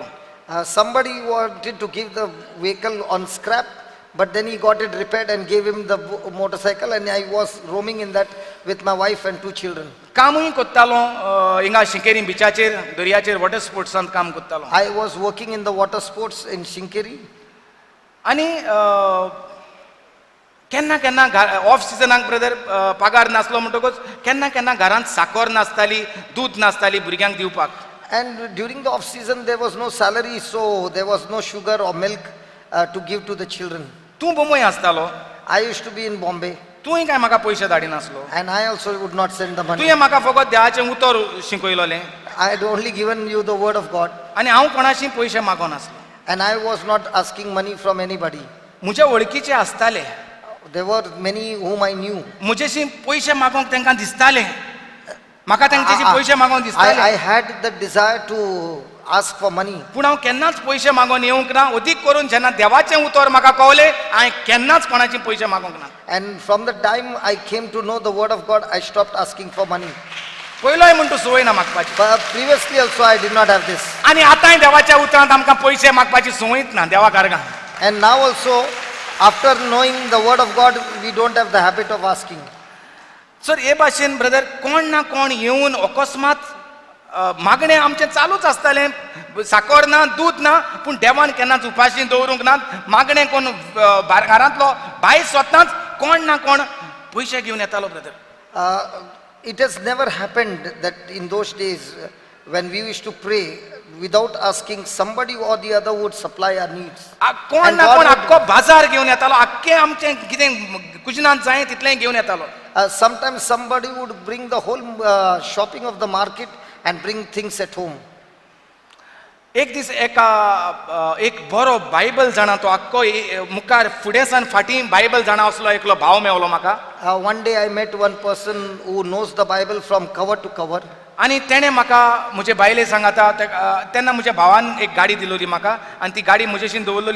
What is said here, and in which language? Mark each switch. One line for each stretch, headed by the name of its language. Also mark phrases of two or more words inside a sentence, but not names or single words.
English: Somebody wanted to give the vehicle on scrap, but then he got it repaired and gave him the motorcycle, and I was roaming in that with my wife and 2 children.
Konkani: कामूय कोत्तालो हिंगा शिंकेरी बिचाचेर दर्याचेर
English: water sportsांत
Konkani: काम कोत्तालो.
English: I was working in the water sports in Shinkeri.
Konkani: आनी केन्ना केन्ना
English: off seasonाक
Konkani: ब्रदर पगार नासलो म्हणटकूच केन्ना केन्ना घरांत साकर नासताली दूद नासताली भुरग्यांक दिवपाक.
English: And during the off season there was no salary, so there was no sugar or milk to give to the children.
Konkani: तूं बोंबय आसतालो
English: I used to be in Bombay,
Konkani: तुवें काय म्हाका पयशे धाडिनासलो.
English: and I also would not send the money.
Konkani: तुवें म्हाका फकत देवाचें उतर शिकयलोलें
English: I had only given you the word of God,
Konkani: आनी हांव कोणाशी पयशे मागोनासलो.
English: and I was not asking money from anybody.
Konkani: म्हजे वळखीचे आसताले
English: There were many whom I knew.
Konkani: म्हजेशी पयशे मागोंक तांकां दिसतालें म्हाका तांचेशी पयशे मागोंक
English: I
Konkani: दिसतालें.
English: had the desire to ask for money.
Konkani: पूण हांव केन्नाच पयशे मागोन येवंक ना. अदीक करून जेन्ना देवाचें उतर म्हाका कळलें, हांवें केन्नाच कोणाचे पयशे मागोंक ना.
English: And from the time I came to know the word of God, I stopped asking for money.
Konkani: पयलोय म्हणटा संवय ना मागपाची.
English: But previously also I did not have this.
Konkani: आनी आतांय देवाच्या उतरांत आमकां पयशे मागपाची संवयच ना देवा कारगां.
English: And now also, after knowing the word of God, we don't have the habit of asking.
Konkani: सर हे भाशेन ब्रदर कोण ना कोण येवन अकस्मात मागणें आमचें चालूच आसतालें. साकर ना दूद ना पूण देवान केन्नाच उपाशी दवरूंक ना. मागणें कोण घरांतलो बाय स्वताच कोण ना कोण पयशे घेवन येतालो ब्रदर.
English: It has never happened that in those days when we used to pray, without asking, somebody or the other would supply our needs.
Konkani: कोण
English: And
Konkani: ना
English: God
Konkani: कोण
English: would-
Konkani: आख्खो बाजार घेवन येतालो. आख्खें आमचें कितें कुजनांत जाय तितलें घेवन येतालो.
English: Sometimes somebody would bring the whole shopping of the market and bring things at home.
Konkani: एक दीस एक बरो बायबल जाणा तो आख्खो मुखार फुडें सावन फाटीं बायबल जाणा असलो एकलो भाव मेवलो म्हाका.
English: One day I met one person who knows the Bible from cover to cover.
Konkani: आनी तेणें म्हाका म्हजे बायले सांगाता तेन्ना म्हज्या भावान एक गाडी दिलोली म्हाका आनी ती गाडी म्हजेशीन दवरलोली.